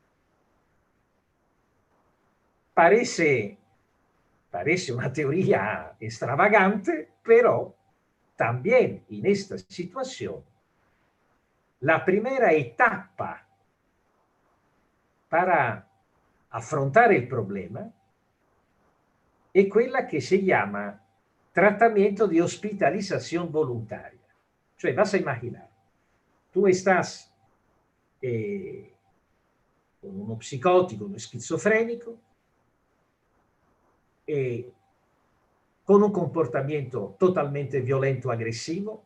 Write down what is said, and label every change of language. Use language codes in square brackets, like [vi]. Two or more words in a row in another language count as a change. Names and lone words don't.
[es] Parece una teoría extravagante, pero también en esta situación, la primera etapa para [it] affrontare il problema è quella che si chiama [es] tratamiento de hospitalización voluntaria. Cioè, vas a imaginar, tú estás con uno psicótico, uno esquizofrénico, con un comportamiento totalmente violento, agresivo.